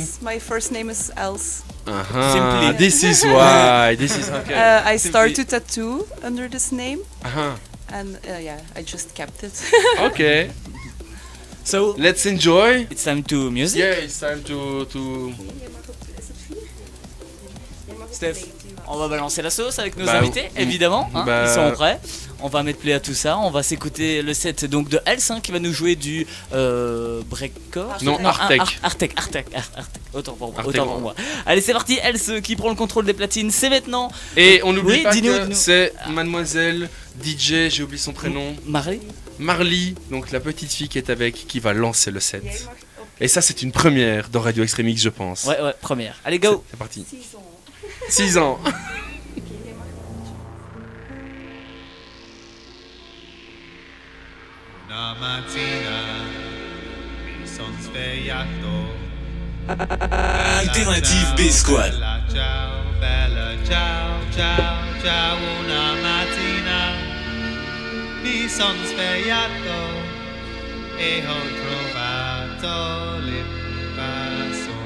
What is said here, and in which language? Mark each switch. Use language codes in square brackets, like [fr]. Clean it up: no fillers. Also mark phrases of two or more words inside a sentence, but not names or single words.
[en] Else. My first name is Else. Simply. This is why. This is okay. I started tattoo under this name. And I just kept it. Okay. So let's enjoy. It's time to music. Yeah, it's time to. [fr] Steph, on va balancer la sauce avec nos invités, évidemment. Hein, ils sont prêts. On va mettre play à tout ça. On va s'écouter le set donc de Else qui va nous jouer du breakcore. Non, Artec. Artec. Autant pour moi. Allez, c'est parti. Else qui prend le contrôle des platines. C'est maintenant. Et on n'oublie pas que c'est Mademoiselle DJ. J'ai oublié son prénom. Marley, donc la petite fille qui est avec, qui va lancer le set. Et ça, c'est une première dans Radio Extremix, je pense. Ouais, première. Allez, go. C'est parti. 6 ans. [it] Una mattina son svegliato. Alternative B-Squad. Ciao, bella, ciao, ciao, ciao, una mattina mi son svegliato e ho trovato l'invasore.